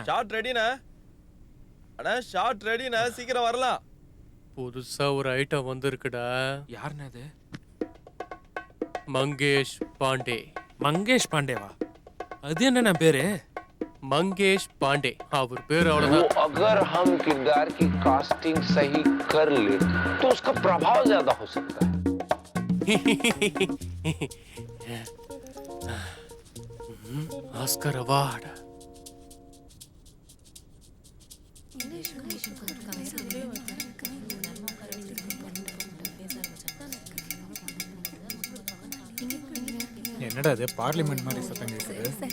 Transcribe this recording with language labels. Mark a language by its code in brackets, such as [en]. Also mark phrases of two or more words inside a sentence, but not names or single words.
[ta] ஷாட் ரெடினா? அட ஷாட் ரெடினா, சீக்கிரம் வரலாம். புதுசா ஒரு ஐட்டம் வந்திருக்குடா. யாருன்னு அது? மங்கேஷ் பாண்டே. மங்கேஷ் பாண்டேவா? அது என்ன பேரு? मंगेश पांडे அவர் பேர் அவ்வளவுதான். [hi] अगर हम किरदार की कास्टिंग सही कर ले तो उसका प्रभाव ज्यादा हो सकता है. [en] Oscar award. [ta] என்னடா இது பார்லிமெண்ட் மாதிரி சத்தம் கேக்குது?